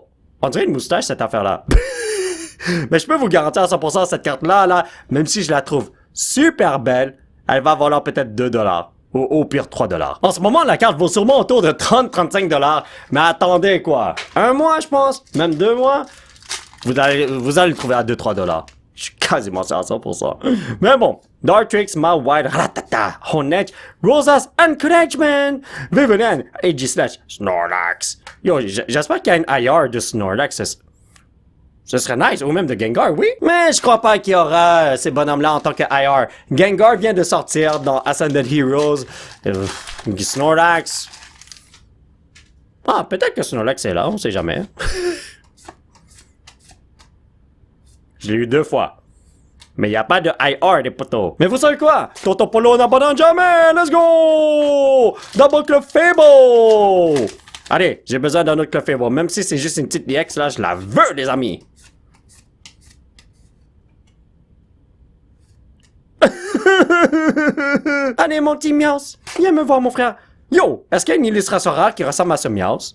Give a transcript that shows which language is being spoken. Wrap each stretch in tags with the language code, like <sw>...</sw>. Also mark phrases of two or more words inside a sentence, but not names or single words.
<fr>On dirait une moustache, cette affaire-là. Mais je peux vous garantir à 100% cette carte-là, là, même si je la trouve super belle, elle va valoir peut-être 2$. Ou au pire 3$. En ce moment, la carte vaut sûrement autour de 30-35$. Mais attendez quoi? Un mois, je pense? Même 2 mois? Vous allez le trouver à 2-3$. Je suis quasiment sûr à 100%. Mais bon. Dartrix, Ma White, Ratata, Honnet, Rosas, Encouragement, Vivenen, Aegislash, Snorlax. Yo, j'espère qu'il y a une IR de Snorlax. Ce serait nice, ou même de Gengar, oui. Mais je crois pas qu'il y aura ces bonhommes-là en tant que IR. Gengar vient de sortir dans Ascended Heroes. Snorlax. Ah, peut-être que Snorlax est là, on sait jamais. Je l'ai eu 2 fois. Mais il n'y a pas de IR des poteaux. Mais vous savez quoi? Toto Polo n'abandonne jamais!</fr> <en>Let's go! Double Clefable!</en> <fr>Allez, j'ai besoin d'un autre Clefable. Même si c'est juste une petite DX, là, je la veux, les amis! Allez, mon petit Miaus! Viens me voir, mon frère! Yo! Est-ce qu'il y a une illustration rare qui ressemble à ce Miaus?</fr>